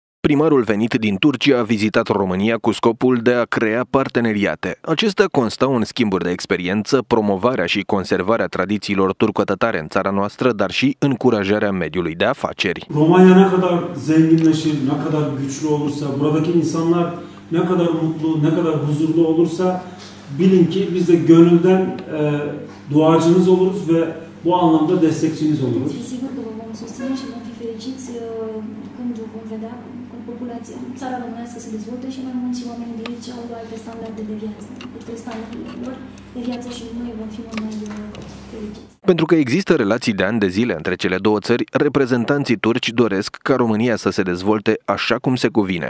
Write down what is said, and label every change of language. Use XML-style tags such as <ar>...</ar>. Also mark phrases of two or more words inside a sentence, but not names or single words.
<ro>Primarul venit din Turcia a vizitat România cu scopul de a crea parteneriate. Acestea constau în schimburi de experiență, promovarea și conservarea tradițiilor turco-tatare în țara noastră, dar și încurajarea mediului de afaceri.</ro> <tr>Romanya ne kadar zenginleşir, ne kadar güçlü olursa, buradaki insanlar ne kadar mutlu, ne kadar huzurlu olursa bilin ki biz de gönülden duacınız oluruz ve bu anlamda destekçiniz oluruz.</tr> <ro>Sigur că vă vom susține și vom fi fericiți când vom vedea țara românească se dezvoltă și mai mulți oameni de aici au alte standarde de viață. Decât standardele lor de viață și noi vom fi mult mai fericiți. Pentru că există relații de ani de zile între cele două țări, reprezentanții turci doresc ca România să se dezvolte așa cum se cuvine.</ro>